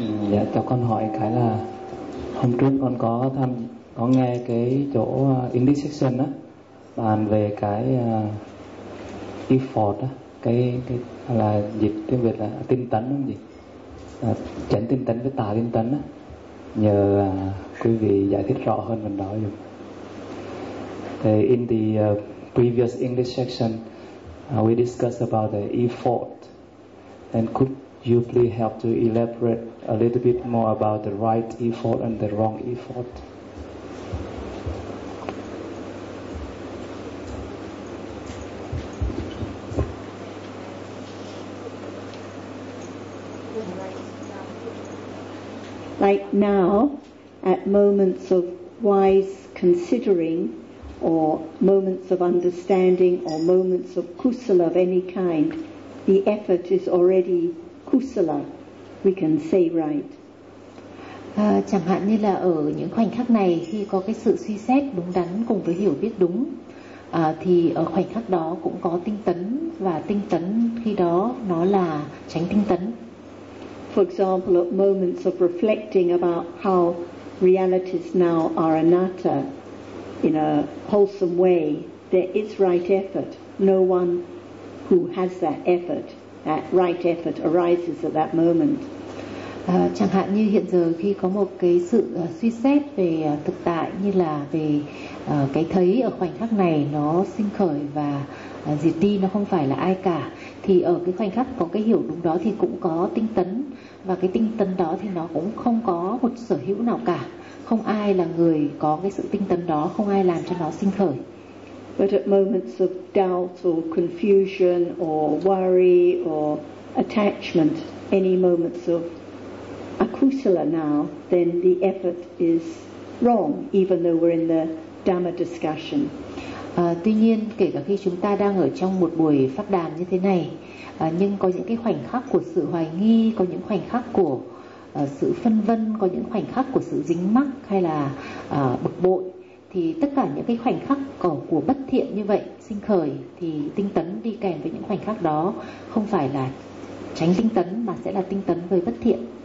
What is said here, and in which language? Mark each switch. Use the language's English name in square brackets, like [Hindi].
[Vietnamese] Dạ, cho con hỏi cái là hôm trước con có tham có nghe cái chỗ Indiscussion á, bàn về cái effort á, cái là dịch tiếng Việt là tinh tấn không gì, chánh tinh tấn với tà tinh tấn á, nhờ quý vị giải thích rõ hơn mình đó dùng. [English] In the previous English section, we discussed about the effort. And could you please help to elaborate a little bit more about the right effort and the wrong effort? Like now, at moments of wise considering, or moments of understanding, or moments of kusala of any kind, the effort is already kusala, we can say right. [Vietnamese] Chẳng hạn như là ở những khoảnh khắc này, khi có cái sự suy xét đúng đắn cùng với hiểu biết đúng, thì ở khoảnh khắc đó cũng có tinh tấn, và tinh tấn khi đó nó là chánh tinh tấn. [English] For example, at moments of reflecting about how realities now are anatta, in a wholesome way, there is right effort. No one who has that right effort arises at that moment. [Vietnamese] Chẳng hạn như hiện giờ khi có một cái sự suy xét về thực tại, như là về cái thấy ở khoảnh khắc này nó sinh khởi và diệt đi, nó không phải là ai cả, thì ở cái khoảnh khắc có cái hiểu đúng đó thì cũng có tinh tấn, và cái tinh tấn đó thì nó cũng không có một sở hữu nào cả. Không ai là người có cái sự tinh tấn đó, không ai làm cho nó sinh khởi. [English] But at moments of doubt or confusion or worry or attachment, any moments of akusala now, then the effort is wrong, even though we're in the Dhamma discussion. [Vietnamese] Tuy nhiên, kể cả khi chúng ta đang ở trong một buổi pháp đàm như thế này, nhưng có những cái khoảnh khắc của sự hoài nghi, có những khoảnh khắc của sự phân vân, có những khoảnh khắc của sự dính mắc hay là bực bội, thì tất cả những cái khoảnh khắc của bất thiện như vậy sinh khởi, thì tinh tấn đi kèm với những khoảnh khắc đó không phải là tránh tinh tấn, mà sẽ là tinh tấn với bất thiện.